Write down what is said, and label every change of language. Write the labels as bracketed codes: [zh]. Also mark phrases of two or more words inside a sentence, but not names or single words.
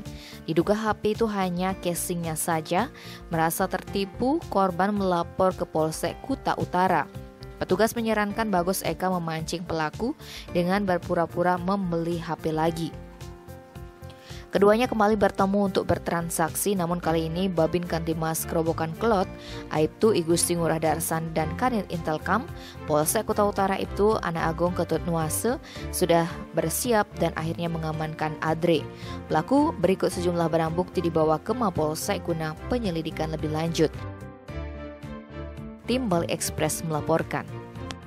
[id] Diduga HP itu hanya casingnya saja. Merasa tertipu, korban melapor ke Polsek Kuta Utara. Petugas menyarankan Bagus Eka memancing pelaku dengan berpura-pura membeli HP lagi. Keduanya kembali bertemu untuk bertransaksi, namun kali ini Babin Kantimas Kerobokan Kelot, Aibtu Igusti Ngurah Darsan dan Kanit Intelkam, Polsek Kuta Utara Ibtu Anak Agung Ketut Nuase sudah bersiap dan akhirnya mengamankan Adre. Pelaku berikut sejumlah barang bukti dibawa ke Mapolsek guna penyelidikan lebih lanjut. Tim Bali Express melaporkan.